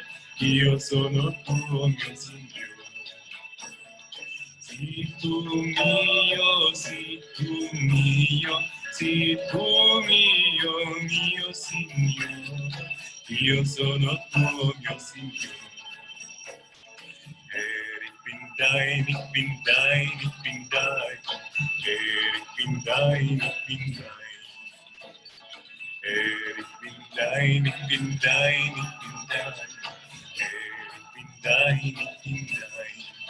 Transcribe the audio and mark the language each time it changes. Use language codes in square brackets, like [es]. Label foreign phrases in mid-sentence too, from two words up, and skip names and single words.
[it] Io sono tuo, mio Signore. Sii tu mio, sii tu mio, sii tu mio Signore. Io sono tuo, mio Signore. [de] Ich bin dein, ich bin dein, ich bin dein. Ich bin dein, ich bin dein. Ich bin dein, ich bin dein, ich bin dein. Ich bin dein, ich bin dein.